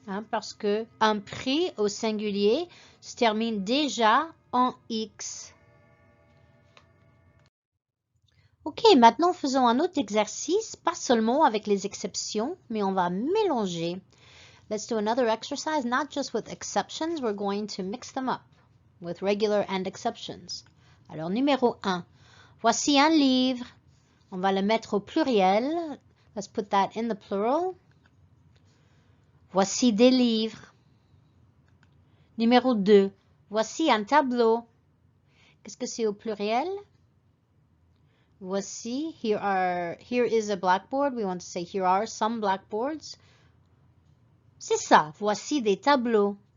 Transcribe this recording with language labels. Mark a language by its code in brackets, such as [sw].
[fr] Parce que un prix au singulier se termine déjà en X. Ok, maintenant faisons un autre exercice, pas seulement avec les exceptions, mais on va mélanger. [en] Let's do another exercise, not just with exceptions, we're going to mix them up with regular and exceptions. [fr] Alors, numéro 1. Voici un livre. On va le mettre au pluriel. [en] Let's put that in the plural. [fr] Voici des livres. Numéro 2. Voici un tableau. Qu'est-ce que c'est au pluriel? [en] Voici, here is a blackboard. We want to say here are some blackboards. [fr] C'est ça, voici des tableaux.